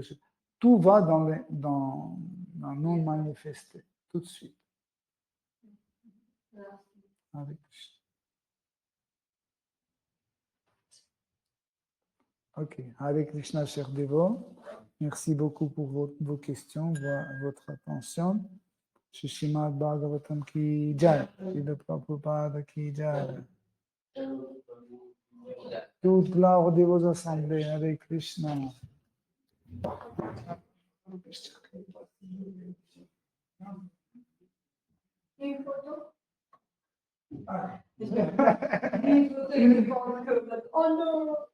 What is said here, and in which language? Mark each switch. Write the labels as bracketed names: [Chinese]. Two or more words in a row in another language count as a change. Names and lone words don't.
[French] Tout va dans non manifesté, tout de suite. Avec Ok, Hare Krishna, cher Devo. Merci beaucoup pour vos questions, votre attention. [Hindi] Shrimad Bhagavatam ki jai, Srila Prabhupada ki jai. [French] Toute gloire de vos assemblées, Hare Krishna. Une photo? Oh non!